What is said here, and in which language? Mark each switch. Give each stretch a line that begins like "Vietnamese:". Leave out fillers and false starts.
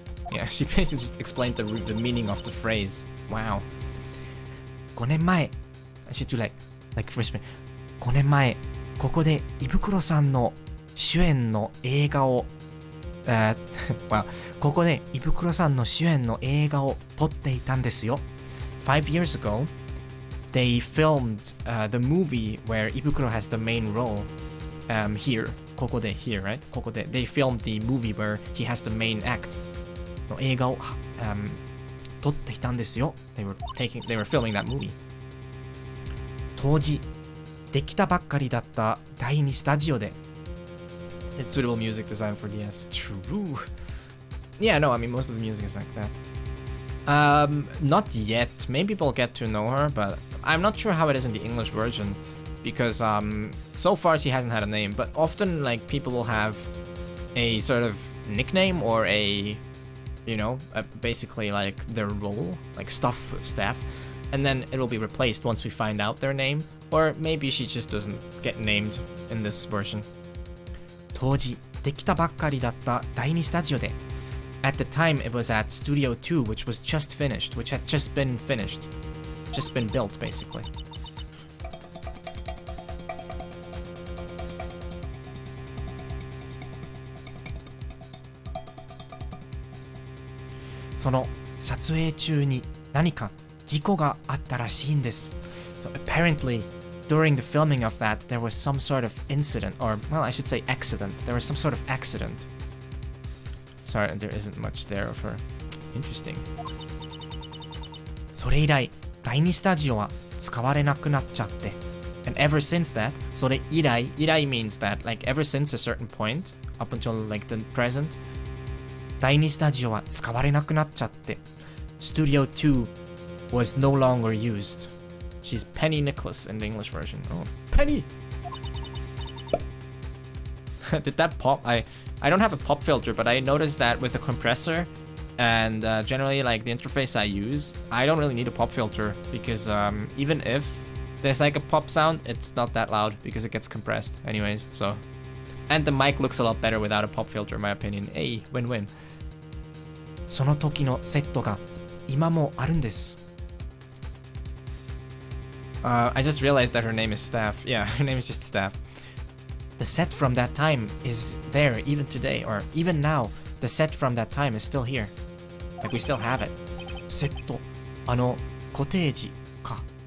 English: Yeah, she basically just explained the meaning of the phrase. Wow.
Japanese: 5年前
English: I should do like first minute.
Japanese: 5年前ここで胃袋さんの主演の映画をwow. ここで胃袋さんの主演の映画を撮っていたんですよ。
English: 5 years ago, they filmed the movie where Ibukuro has the main role here. ここで here, right? ここで they filmed the movie where he has the main act.
Japanese: の映画を撮っていたんですよ。
English: They were filming that movie.
Japanese: 当時できたばっかりだった第2スタジオで
English: It's suitable music design for DS. True. Yeah, no, I mean, most of the music is like that. Not yet. Maybe we'll get to know her, but I'm not sure how it is in the English version. Because, so far she hasn't had a name. But often, like, people will have a sort of nickname or a, you know, basically, like, their role. Like, staff. And then it will be replaced once we find out their name. Or maybe she just doesn't get named in this version.
Japanese: 当時できたばっかりだった第2スタジオで
English: At the time, it was at Studio 2, which was just finished, which had just been finished. Just been built, basically.
Japanese: その撮影中に何か事故があったらしいんです。
English: So apparently, during the filming of that, there was some sort of incident, or, well, I should say accident. There was some sort of accident. Sorry, there isn't much there of her. Interesting.
Japanese: それ以来、第2スタジオは使われなくなっちゃって。
English: And ever since that,
Japanese: それ以来
English: means that, like, ever since a certain point, up until, like, the present,
Japanese: 第2スタジオは使われなくなっちゃって。
English: Studio 2 was no longer used. She's Penny Nicholas in the English version. Oh, Penny! Did that pop? I don't have a pop filter, but I noticed that with the compressor and generally like the interface I use, I don't really need a pop filter because even if there's like a pop sound, it's not that loud because it gets compressed anyways, so. And the mic looks a lot better without a pop filter in my opinion. Hey, win-win.
Japanese: その時のセットが今もあるんです。
English: I just realized that her name is Staff. Yeah, her name is just Staff. The set from that time is there even today, or even now, the set from that time is still here. Like, we still have it.
Japanese: セット、あのコテージか。